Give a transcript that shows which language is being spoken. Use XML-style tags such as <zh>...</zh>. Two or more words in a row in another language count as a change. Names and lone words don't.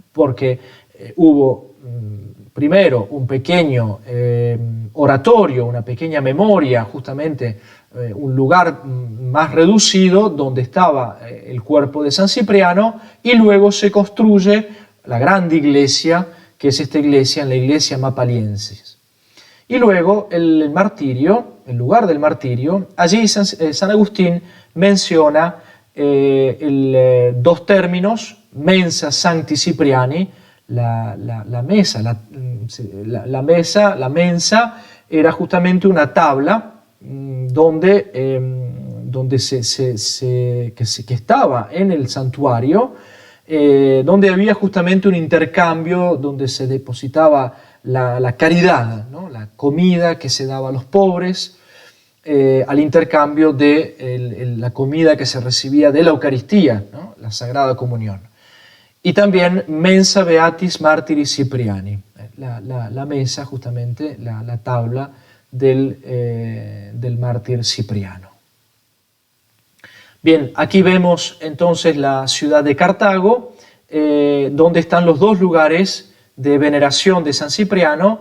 <es>Porque hubo primero un pequeño oratorio, una pequeña memoria, justamente un lugar más reducido donde estaba el cuerpo de San Cipriano, y luego se construye la grande iglesia, que es esta iglesia, en la iglesia Mapaliensis. Y luego el martirio, el lugar del martirio, allí San Agustín menciona dos términos,</es> <la>mensa sancti Cipriani,</la> <es>la mensa era justamente una tabla donde que estaba en el santuario, donde había justamente un intercambio, donde se depositaba la caridad, ¿no? La comida que se daba a los pobres, al intercambio de la comida que se recibía de la Eucaristía, ¿no? La Sagrada Comunión. Y también</es> <la>mensa beatis martiris Cipriani,</la> <es>la mesa, justamente la tabla del mártir Cipriano. Bien, aquí vemos entonces la ciudad de Cartago, donde están los dos lugares de veneración de San Cipriano.</es>